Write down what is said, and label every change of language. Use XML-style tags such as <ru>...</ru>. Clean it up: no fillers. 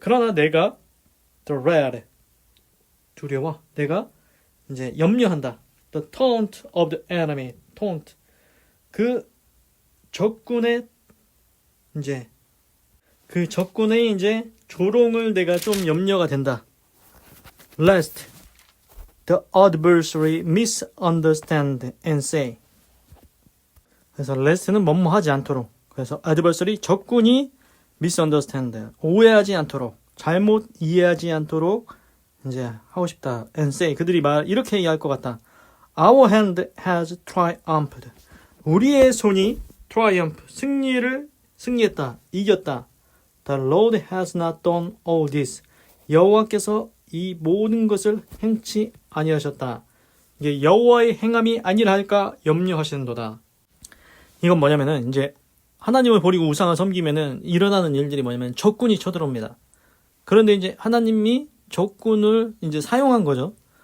<ko>그러나 내가 dread, 두려워. 내가 이제 염려한다.</ko> <en>The taunt of the enemy.</en> <ko>taunt, 그 적군의 이제 그 적군의 이제 조롱을 내가 좀 염려가 된다.</ko> <en>Lest the adversary misunderstand and say.</en> <ko>그래서 lest는 뭐뭐하지 않도록. 그래서 adversary, 적군이 misunderstand, 오해하지 않도록, 잘못 이해하지 않도록 이제 하고 싶다.</ko> <en>And say,</en> <ko>그들이 이렇게 얘기할 것 같다.</ko> <en>Our hand has triumphed.</en> <ko>우리의 손이 triumph, 승리했다, 이겼다.</ko> <en>The Lord has not done all this.</en> <ko>여호와께서 이 모든 것을 행치 아니하셨다. 이게 여호와의 행함이 아니라 할까 염려하시는도다. 이건 뭐냐면은 이제 하나님을 버리고 우상을 섬기면은 일어나는 일들이 뭐냐면 적군이 쳐들어옵니다. 그런데 이제 하나님이 적군을 이제 사용한 거죠.</ko>